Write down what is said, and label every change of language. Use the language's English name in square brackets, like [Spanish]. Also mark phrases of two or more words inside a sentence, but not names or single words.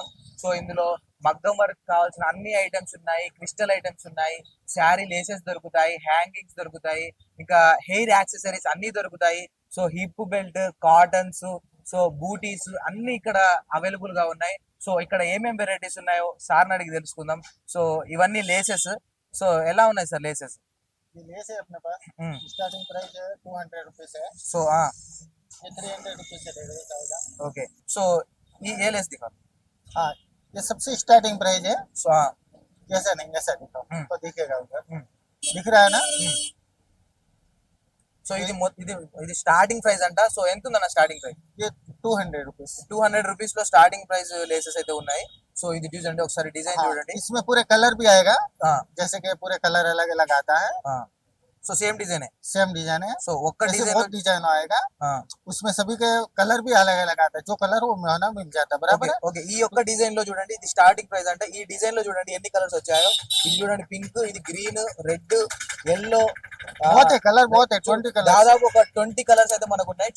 [Telugu] సో ఇందులో మగ్గం వర్క్ కావాల్సిన అన్ని ఐటమ్స్ ఉన్నాయి, [English] crystal items [Telugu] ఉన్నాయి, [English] saree laces [Telugu] దొరుకుతాయి, హ్యాంగింగ్స్ దొరుకుతాయి, ఇంకా [English] hair accessories [Telugu] అన్ని దొరుకుతాయి. [English] so hip belt, cottons, so booties [Telugu] అన్ని ఇక్కడ అవైలబుల్ గా ఉన్నాయి. సో ఇక్కడ ఏమేం వెరైటీస్ ఉన్నాయో సార్ని అడిగి తెలుసుకుందాం. సో ఇవన్నీ లేసెస్. సో ఎలా ఉన్నాయి సార్ లేసెస్? [Hindi] ये लेस है अपने पास। [English] starting price [Hindi] है 200 रुपीज है। సో ये 300 रुपीज से रेट आएगा। [English] Okay. So [Hindi] ये लेस दिखा. हाँ, ये सबसे [English] starting price [Hindi] है। సో कैसा नहीं ऐसा दिखाओ तो दिखेगा उधर। हम्म। दिख रहा है ना? [Telugu] సో ఇది ఇది [English] starting price [Telugu] అంట. సో ఎంత ఉందన్న [English] starting price? [Hindi] ये 200 रुपीज। [Telugu] 200 రూపీస్ లో [English] starting price laces [Telugu] అయితే ఉన్నాయి. సో ఇది చూడండి ఒకసారి డిజైన్ చూడండి. [Hindi] इसमें पूरे कलर भी आएगा। हाँ। जैसे कि पूरे कलर अलग अलग आता है। [English] so same design same design [Hindi] है। [Telugu] సో ఒక్క [Hindi] ऐसे [Telugu] డిజైన్ [Hindi] बहुत डिजाइन आएगा। उसमें सभी के कलर भी अलग अलग आता है। जो कलर वो महंगा मिल जाता है बराबर है। ఓకే. [Telugu] ఈ ఒక్క డిజైన్ లో చూడండి ఇది [English] starting price [Telugu] అంటే ఈ డిజైన్ లో చూడండి ఎన్ని కలర్స్ వచ్చాయో. ఇది చూడండి పింక్, ఇది [English] green, red, yellow, [Hindi] बहुत है कलर, बहुत है 20 कलर। [Telugu] దాదాపు ఒక 20 కలర్స్ అయితే మనకు ఉన్నాయి.